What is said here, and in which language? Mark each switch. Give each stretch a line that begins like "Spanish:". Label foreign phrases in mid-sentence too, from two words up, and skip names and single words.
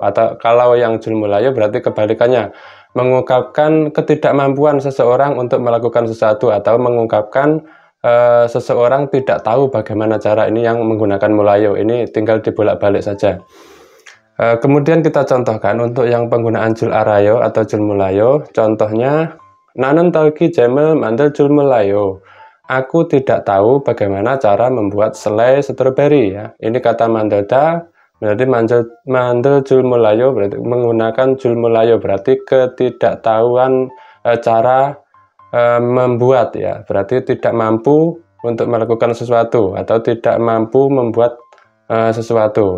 Indonesian: Atau kalau yang
Korean: 줄 몰라요
Indonesian: berarti kebalikannya, mengungkapkan ketidakmampuan seseorang untuk melakukan sesuatu, atau mengungkapkan seseorang tidak tahu bagaimana cara. Ini yang menggunakan mulayo. Ini tinggal dibolak-balik saja. Kemudian kita contohkan untuk yang penggunaan
Korean: 줄 알아요
Indonesian: atau
Korean: 줄 몰라요.
Indonesian: Contohnya,
Korean: 나는 딸기 잼을 만들 줄 몰라요.
Indonesian: Aku tidak tahu bagaimana cara membuat selai stroberi ya. Ini kata mandelda, berarti
Korean: 만들 줄 몰라요,
Indonesian: berarti menggunakan
Korean: 줄 몰라요,
Indonesian: berarti ketidaktahuan cara membuat ya, berarti tidak mampu untuk melakukan sesuatu atau tidak mampu membuat sesuatu.